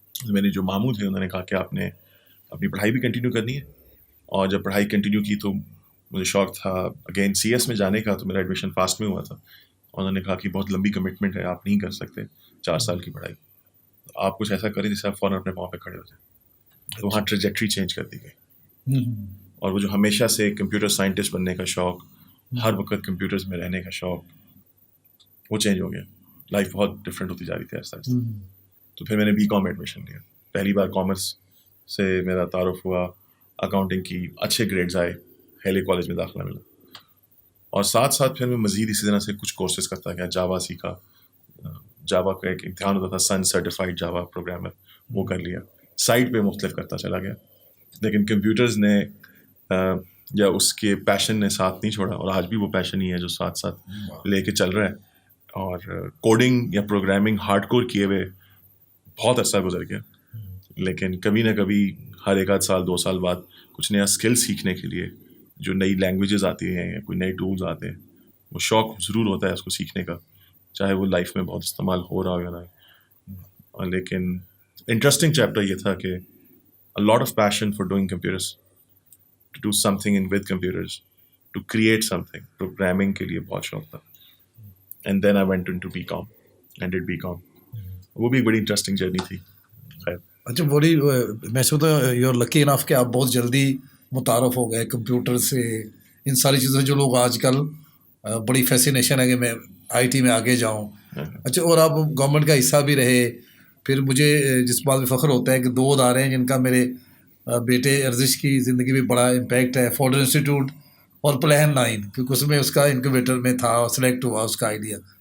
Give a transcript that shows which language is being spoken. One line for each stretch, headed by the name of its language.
Urdu: میرے جو ماموں تھے انہوں نے کہا کہ آپ نے اپنی پڑھائی بھی کنٹینیو کرنی ہے. اور جب پڑھائی کنٹینیو کی تو مجھے شوق تھا اگین سی ایس میں جانے کا. تو میرا ایڈمیشن فاسٹ میں ہوا تھا. انہوں نے کہا کہ بہت لمبی کمٹمنٹ ہے, آپ نہیں کر سکتے 4 سال کی پڑھائی, آپ کچھ ایسا کریں جس سے آپ فوراً اپنے پاؤں پہ کھڑے ہو جائیں. تو وہاں ٹریجیکٹری چینج کر دی گئی. اور وہ جو ہمیشہ سے کمپیوٹر سائنٹسٹ بننے کا شوق, ہر وقت کمپیوٹرز میں رہنے کا شوق, وہ چینج ہو گیا. لائف بہت ڈفرینٹ ہوتی جا رہی تھی آہستہ آہستہ. تو پھر میں نے بی کام میں ایڈمیشن لیا. پہلی بار کامرس سے میرا تعارف ہوا, اکاؤنٹنگ کی, اچھے گریڈز آئے, ہیلے کالج میں داخلہ ملا. اور ساتھ ساتھ پھر میں مزید اسی طرح سے کچھ کورسز کرتا گیا. جاوا سیکھا, جاوا کا ایک امتحان ہوتا تھا سن سرٹیفائڈ جاوا پروگرامر, وہ کر لیا. سائٹ پہ مختلف کرتا چلا گیا. لیکن کمپیوٹرز نے یا اس کے پیشن نے ساتھ نہیں چھوڑا, اور آج بھی وہ پیشن ہی ہے جو ساتھ ساتھ لے کے چل رہا ہے. اور کوڈنگ یا پروگرامنگ ہارڈ کور کیے ہوئے بہت عرصہ گزر گیا. لیکن کبھی نہ کبھی ہر 1 سال 2 سال بعد کچھ نیا اسکل سیکھنے کے لیے, جو نئی لینگویجز آتی ہیں یا کوئی نئے ٹولز آتے ہیں, وہ شوق ضرور ہوتا ہے اس کو سیکھنے کا, چاہے وہ لائف میں بہت استعمال ہو رہا ہو یا نہ. لیکن انٹرسٹنگ چیپٹر یہ تھا کہ
English: a lot of passion for doing computers, to do something with computers, to create something.
Urdu: Programming کے لیے بہت شوق تھا.
English: And then I went into BCom and did BCom.
Urdu: وہ بھی بڑی انٹرسٹنگ جرنی تھی. اچھا بڑی میں سمجھتا ہوں
English: you are lucky enough
Urdu: کہ آپ بہت جلدی متعارف ہو گئے کمپیوٹر سے, ان ساری چیزوں جو لوگ آج کل بڑی فیسینیشن ہے کہ میں آئی ٹی میں آگے جاؤں. اچھا اور آپ گورنمنٹ کا حصہ بھی رہے. پھر مجھے جس بات میں فخر ہوتا ہے کہ 2 ادارے ہیں جن کا میرے بیٹے ارزش کی زندگی میں بڑا امپیکٹ ہے, فورڈ انسٹیٹیوٹ اور پلان 9, کیونکہ اس میں اس کا انکوبیٹر میں تھا, سلیکٹ ہوا اس کا آئیڈیا.